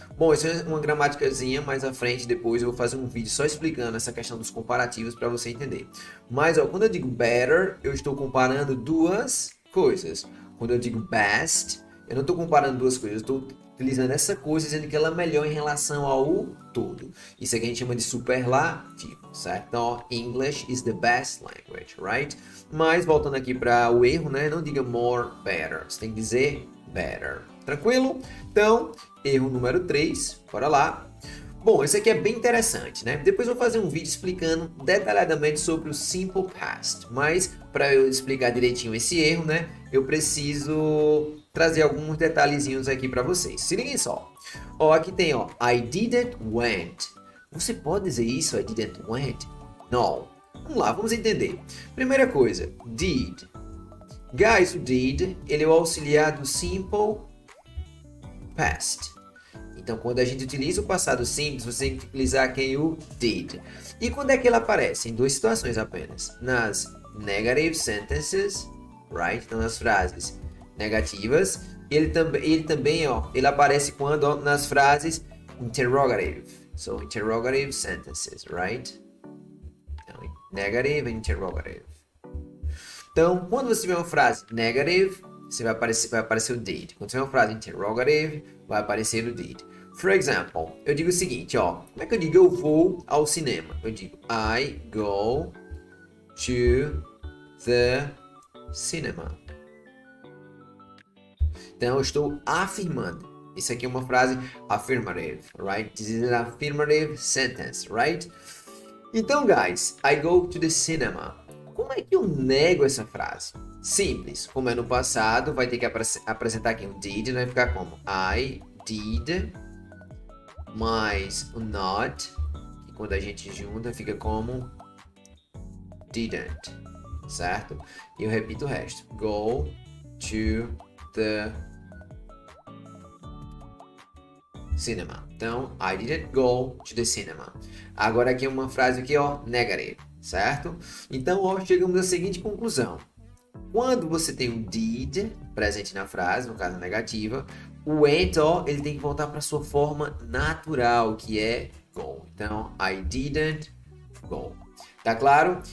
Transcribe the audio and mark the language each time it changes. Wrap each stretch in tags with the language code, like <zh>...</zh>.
<pt>Bom, isso é uma gramaticazinha mais à frente, depois eu vou fazer um vídeo só explicando essa questão dos comparativos para você entender. Mas, quando eu digo better, eu estou comparando duas coisas. Quando eu digo best, eu não estou comparando duas coisas, eu estou utilizando essa coisa dizendo que ela é melhor em relação ao todo. Isso aqui a gente chama de superlativo, certo?</pt> <en>Então, English is the best language, right?</en> <pt>Mas, voltando aqui para o erro, né? Não diga more, better. Você tem que dizer better. Tranquilo? Então, erro número 3, bora lá. Bom, esse aqui é bem interessante, né? Depois eu vou fazer um vídeo explicando detalhadamente sobre o Simple Past, mas para eu explicar direitinho esse erro, né, eu preciso trazer alguns detalhezinhos aqui para vocês. Se liguem só. Ó, aqui tem, ó,</pt> <en>I didn't went.</en> <pt>Você pode dizer isso, I didn't went? Não. Vamos lá, vamos entender. Primeira coisa, did. Guys, o did, ele é o auxiliar do Simple Past. Então, quando a gente utiliza o passado simples, você tem que utilizar quem? O did. E quando é que ele aparece? Em duas situações apenas.</pt> <en>Nas negative sentences, right?</en> <pt>Então, nas frases negativas. Ele também, ó, ele aparece quando, ó, nas frases interrogative.</pt> <en>So, interrogative sentences, right? Então, negative and interrogative.</en> <pt>Então, quando você tiver uma frase negative, vai aparecer o did. Quando tiver uma frase interrogative, vai aparecer o did.</pt> <en>For example,</en> <pt>eu digo o seguinte, ó. Como é que eu digo eu vou ao cinema? Eu digo</pt> <en>I go to the cinema.</en> <pt>Então, eu estou afirmando. Isso aqui é uma frase affirmative, right?</pt> <en>This is an affirmative sentence, right? Então, guys, I go to the cinema.</en> <pt>Como é que eu nego essa frase? Simples. Como é no passado, vai ter que apresentar aqui um did, vai ficar como</pt> <en>I did,</en> <pt>mais o not, e quando a gente junta, fica como didn't, certo? E eu repito o resto.</pt> <en>Go to the cinema. Então, I didn't go to the cinema.</en> <pt>Agora aqui é uma frase aqui, ó, negative, certo? Então, ó, chegamos à seguinte conclusão. Quando você tem um did presente na frase, no caso negativa, o went, ó, ele tem que voltar para sua forma natural, que é go. Então,</pt> <en>I didn't go.</en> <pt>Tá claro?</pt>